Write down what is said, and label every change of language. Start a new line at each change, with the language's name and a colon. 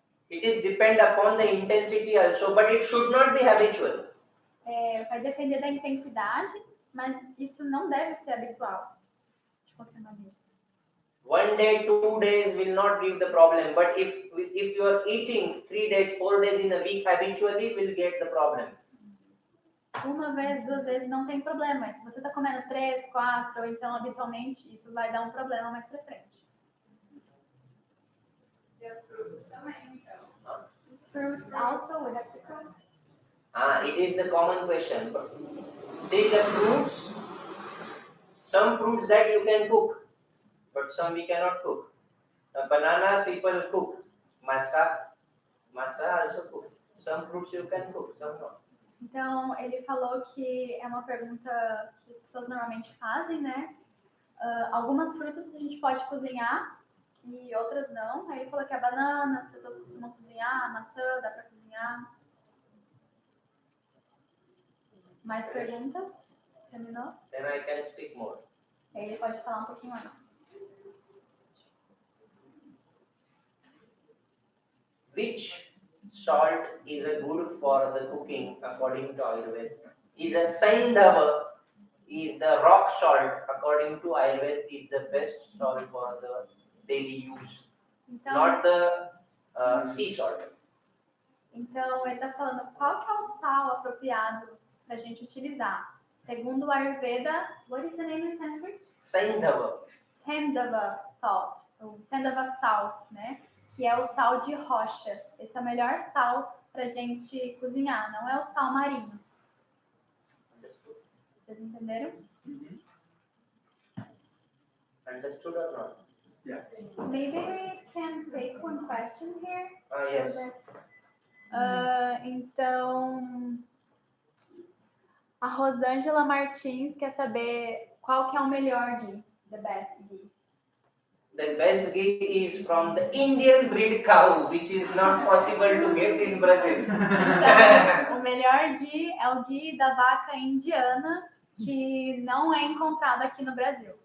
English: It is depend upon the intensity also, but it should not be habitual.
Portuguese: Vai depender da intensidade, mas isso não deve ser habitual. De qualquer maneira.
English: 1 day, 2 days will not give the problem, but if you are eating 3 days, 4 days in a week habitually, will get the problem.
Portuguese: Uma vez, 2 vezes não tem problema, mas se você está comendo 3, 4, ou então habitualmente, isso vai dar um problema mais pra frente. E as frutas também, então.
English: Fruits also, we have to cook. It is the common question. See the fruits, some fruits that you can cook, but some we cannot cook. A banana people cook, masa also cook. Some fruits you can cook, some not.
Portuguese: Então, ele falou que é uma pergunta que as pessoas normalmente fazem, né? Algumas frutas a gente pode cozinhar e outras não. Aí ele falou que a banana, as pessoas costumam cozinhar, a maçã dá para cozinhar. Mais perguntas? Terminou?
English: Then I can speak more.
Portuguese: Aí ele pode falar um pouquinho mais.
English: Which salt is a good for the cooking according to Ayurveda? Is a Saindhava, is the rock salt according to Ayurveda is the best salt for the daily use,
Portuguese: então,
English: not the sea salt.
Portuguese: Então ele está falando qual que é o sal apropriado para a gente utilizar. Segundo o Ayurveda,
English: what is the name in Sanskrit?
Portuguese: Saindhava. Saindhava salt, o Saindhava sal, né? Que é o sal de rocha. Esse é o melhor sal para a gente cozinhar, não é o sal marinho. Vocês entenderam?
English: Understood or not? Yes. Maybe we can take one question here. Yes.
Portuguese: Então, a Rosângela Martins quer saber qual que é o melhor ghee,
English: the best ghee. The best ghee is from the Indian breed cow, which is not possible to get in Brazil.
Portuguese: Então, o melhor ghee é o ghee da vaca indiana, que não é encontrado aqui no Brasil.